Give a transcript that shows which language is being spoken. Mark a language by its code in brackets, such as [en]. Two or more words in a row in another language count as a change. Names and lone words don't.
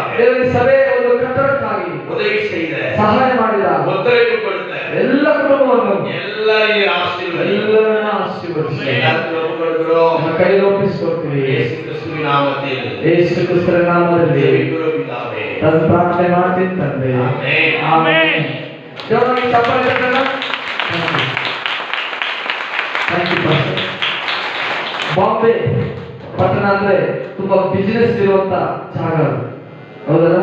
[kn] ದೇವರ ಸಭೆ ಒಂದು ಕಟ್ಟಡಕ್ಕಾಗಿ [ta] உதவி செய்த, [kn] ಸಹಾಯ ಮಾಡಿದ [ta] ஒத்துழைப்பு கொடுத்த [kn] ಎಲ್ಲ ಕುಟುಂಬವನ್ನು [ta] எல்லாரையும் ஆசீர்வதியோ. [kn] ಎಲ್ಲರನ್ನ ಆಶೀರ್ವದಿಸಿ. [ta] எல்லாத்தையும் ஒப்புக்கொடுக்கிறோம். [kn] ನಮ್ಮ ಕೈಯಲ್ಲಿ ಒಪ್ಪಿಸಿಕೊಡ್ತೀವಿ. [ta] இயேசு கிறிஸ்துவின் நாமத்தில் [kn] ಯೇಸು ಕ್ರಿಸ್ತರ ನಾಮದಲ್ಲಿ [ta] ஜெபிக்கிறோம் பிதாவே. [kn] ನಾನು ಪ್ರಾರ್ಥನೆ ಮಾಡ್ತೀನಿ ತಂದೆ. [ta] ஆமென். [kn] ಆಮೆನ್. ದೇವರಿಗೆ ಚಪ್ಪಾಳೆ ತಟ್ಟೋಣ. [en] thank you pastor. [kn] ಬಾಂಬೆ ಪಟ್ಟಣ ಅಂದ್ರೆ ತುಂಬಾ ಬಿಸಿನೆಸ್ ಇರುವಂತ ಜಾಗ ಅದು. ಹೌದಲ್ಲ?